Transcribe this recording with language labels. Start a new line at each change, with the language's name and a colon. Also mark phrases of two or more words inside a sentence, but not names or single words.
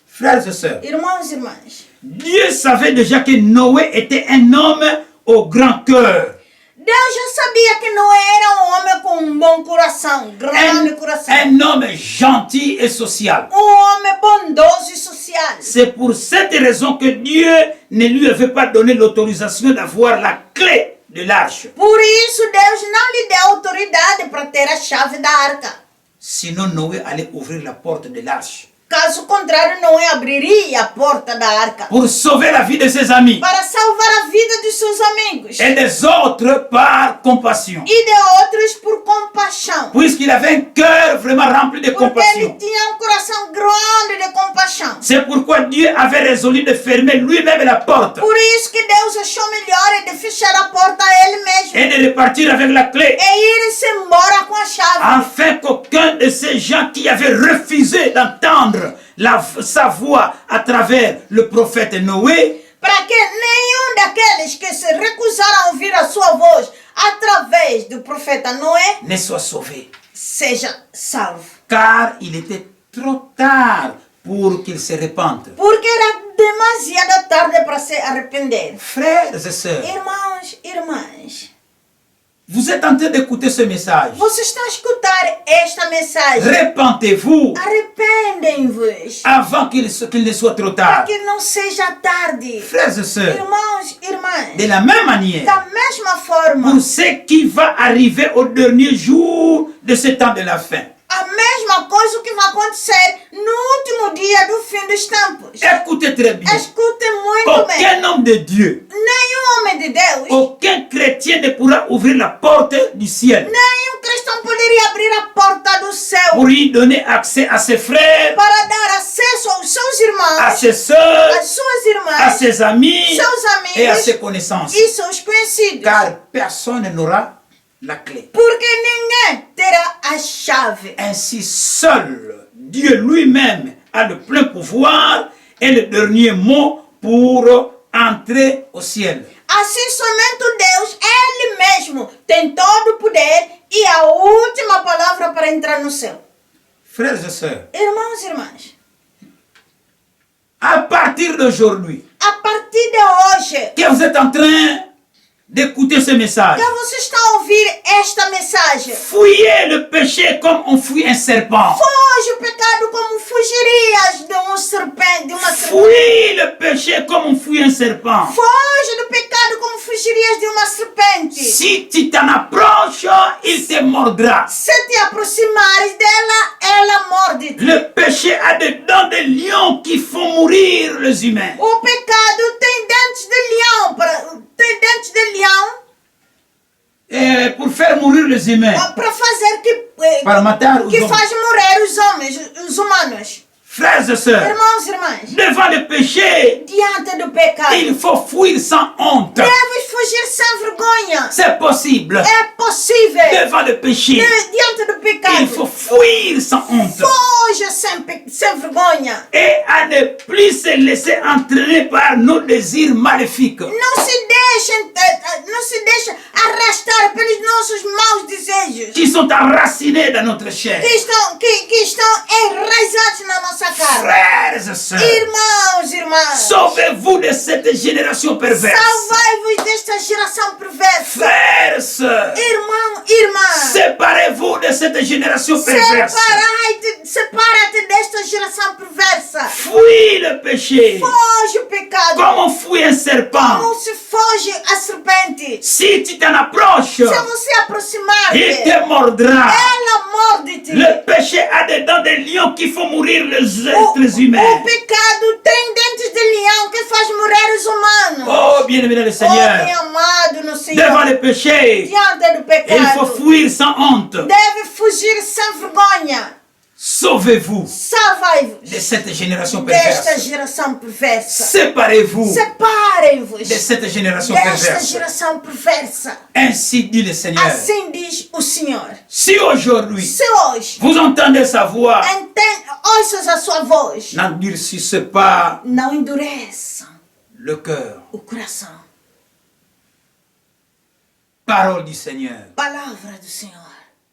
French: Frères et sœurs,
Portuguese: Irmãos e irmãs,
French: Dieu savait déjà que Noé était un homme au grand cœur.
Portuguese: Deus já sabia que Noé era um homem com um bom coração, grande coração.
French: Un homme gentil et social.
Portuguese: Homem bondoso e social.
French: C'est pour cette raison que Dieu ne lui avait pas donné l'autorisation d'avoir la clé de l'arche.
Portuguese: Por isso Deus não lhe deu autoridade para ter a chave da arca.
French: Sinon Noé allait ouvrir la porte de l'arche.
Portuguese: Caso contrário, Noé abriria a porta da arca
French: Pour sauver la vie de ses amis.
Portuguese: para salvar a vida dos seus amigos
French: Et des autres par compassion.
Portuguese: e de outros por compaixão.
French: Puisqu'il avait un cœur vraiment rempli de
Portuguese: Porque ele
French: compassion.
Portuguese: tinha um coração grande de compaixão.
French: C'est pourquoi Dieu avait résolu de fermer lui-même la porte.
Portuguese: Por isso que Deus achou melhor de fechar a porta a ele mesmo
French: Et de repartir avec la clé.
Portuguese: e ir-se embora com a chave.
French: Afin qu'aucun de ces gens qui avaient refusé d'entendre sa voix à travers le prophète Noé
Portuguese: Para que nenhum daqueles que se recusaram a ouvir a sua voz através do profeta Noé,
French: ne soit sauvé.
Portuguese: seja salvo.
French: Car il était trop tard pour qu'il se repente.
Portuguese: Porque era demasiado tarde para se arrepender.
French: Frères et sœurs,
Portuguese: Irmãos, irmãs,
French: vous êtes en train d'écouter ce message.
Portuguese: vocês estão a escutar esta mensagem.
French: Repentez-vous
Portuguese: Arrependem-vos,
French: avant qu'il ne soit trop
Portuguese: para
French: tard.
Portuguese: que não seja tarde.
French: Frères et sœurs,
Portuguese: Irmãos,
French: de
Portuguese: irmãs,
French: la même manière,
Portuguese: da mesma forma,
French: pour ce qui va arriver au dernier jour de ce temps de la fin.
Portuguese: a mesma coisa que vai acontecer no último dia do fim dos tempos.
French: Écoutez très bien.
Portuguese: Escutem muito bem.
French: Aucun homme de Dieu,
Portuguese: Nenhum homem de Deus,
French: aucun chrétien ne pourra ouvrir la porte du ciel
Portuguese: nenhum cristão poderia abrir a porta do céu
French: pour y donner accès à ses frères,
Portuguese: para dar acesso aos seus
French: à
Portuguese: irmãos,
French: ses sœurs,
Portuguese: às suas
French: à
Portuguese: irmãs,
French: ses amis
Portuguese: seus
French: et à
Portuguese: amigos
French: ses connaissances.
Portuguese: e seus conhecidos.
French: Car personne n'aura la clé.
Portuguese: Porque ninguém terá a chave.
French: Ainsi seul Dieu lui-même a le plein pouvoir et le dernier mot pour entrer au ciel.
Portuguese: Assim somente o Deus, Ele mesmo, tem todo o poder e a última palavra para entrar no céu.
French: Frères et sœurs,
Portuguese: Irmãos e irmãs,
French: à partir d'aujourd'hui,
Portuguese: a partir de hoje,
French: que vous êtes en train d'écouter ce message,
Portuguese: que você está a ouvir esta mensagem,
French: fuyez le péché comme on fuit un serpent.
Portuguese: foge o pecado como fugirias de uma serpente.
French: Fuis le péché comme on fuit un serpent.
Portuguese: Foge do pecado como fugirias de uma serpente.
French: Si tu t'en approches, il te mordra.
Portuguese: Se te aproximares dela, ela morde-te.
French: Le péché a des dents de lion qui font mourir les humains.
Portuguese: O pecado tem dentes de leão, tem dentes de leão
French: Et pour faire mourir les humains,
Portuguese: para fazer para matar os que homens. faz morrer os homens, os humanos.
French: Frères et sœurs,
Portuguese: Irmãos e irmãs,
French: devant le péché,
Portuguese: diante do pecado,
French: il faut fuir sans honte.
Portuguese: deves fugir sem vergonha.
French: C'est possible.
Portuguese: É possível.
French: Devant le péché,
Portuguese: Diante do
French: il faut
Portuguese: pecado,
French: fuir sans honte.
Portuguese: foge sem vergonha.
French: Et à ne plus se laisser entraîner par nos désirs maléfiques.
Portuguese: Não se deixa arrastar pelos nossos maus desejos
French: Qui sont enracinés dans notre chair.
Portuguese: que estão enraizados na nossa carne.
French: Frères et sœurs,
Portuguese: Irmãos, irmãs,
French: sauvez-vous de cette génération perverse.
Portuguese: salvai-vos desta geração perversa.
French: Frères et sœurs,
Portuguese: Irmã,
French: séparez-vous de cette génération perverse.
Portuguese: separa-te desta geração perversa.
French: Fuis le péché
Portuguese: Foge o pecado
French: comme on fuit un serpent.
Portuguese: como se foge a serpente.
French: Si tu t'en approches,
Portuguese: Se você aproximar-te,
French: il te mordra.
Portuguese: ela morde-te.
French: Le péché a des dents de lion qui font mourir les
Portuguese: O
French: êtres humains.
Portuguese: pecado tem dentes de leão que faz morrer os humanos.
French: Oh, bien-aimé dans le
Portuguese: Homem
French: Seigneur,
Portuguese: amado no
French: devant
Portuguese: Senhor,
French: le péché,
Portuguese: diante do
French: il faut
Portuguese: pecado,
French: fuir sans honte.
Portuguese: deve fugir sem vergonha.
French: Sauvez-vous
Portuguese: Salvai-vos
French: de cette génération
Portuguese: desta
French: perverse.
Portuguese: geração perversa.
French: Séparez-vous
Portuguese: Separem-vos
French: de cette génération
Portuguese: desta
French: perverse.
Portuguese: geração perversa.
French: Ainsi dit le Seigneur.
Portuguese: Assim diz o Senhor.
French: Si aujourd'hui,
Portuguese: Se hoje
French: vous entendez sa voix,
Portuguese: ouças a sua voz,
French: n'endurcissez pas
Portuguese: não endureçam
French: le cœur.
Portuguese: o coração.
French: Parole du Seigneur.
Portuguese: Palavra do Senhor.